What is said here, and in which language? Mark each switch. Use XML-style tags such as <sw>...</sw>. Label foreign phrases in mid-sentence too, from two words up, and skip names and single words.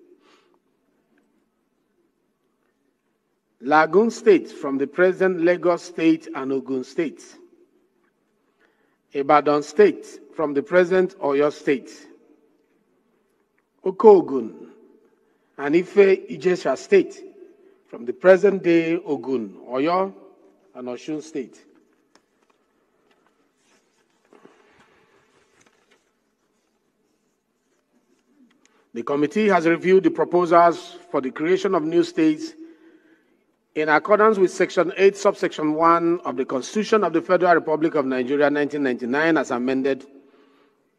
<en>Lagoon State, from the present Lagos State and Ogun State. Ibadan State, from the present Oyo State. Okogun and Ife Ijesha State, from the present day Ogun, Oyo, and Osun State. The committee has reviewed the proposals for the creation of new states in accordance with Section 8, Subsection 1 of the Constitution of the Federal Republic of Nigeria, 1999, as amended.</en>